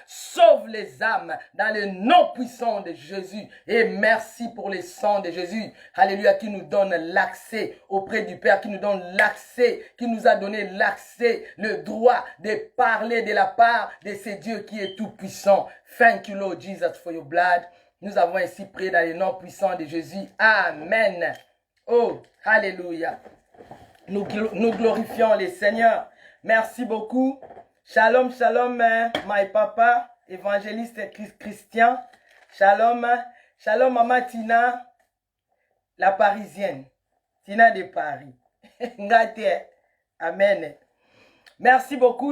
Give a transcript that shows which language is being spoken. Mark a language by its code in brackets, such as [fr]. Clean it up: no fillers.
[fr] Sauve les âmes dans le nom puissant de Jésus. Et merci pour le sang de Jésus. Alléluia. Qui nous donne l'accès auprès du Père, qui nous donne l'accès, qui nous a donné l'accès, le droit de parler de la part de ce Dieu qui est tout-puissant. [en] Thank you, Lord Jesus, for your blood. [fr] Nous avons ainsi prié dans le nom puissant de Jésus. Amen. Oh, alléluia. Nous glorifions les Seigneurs. Merci beaucoup. Shalom, shalom, my papa, évangéliste Christian. Shalom, shalom, maman Tina, la Parisienne. Tina de Paris. Ngate. Amen. Merci beaucoup.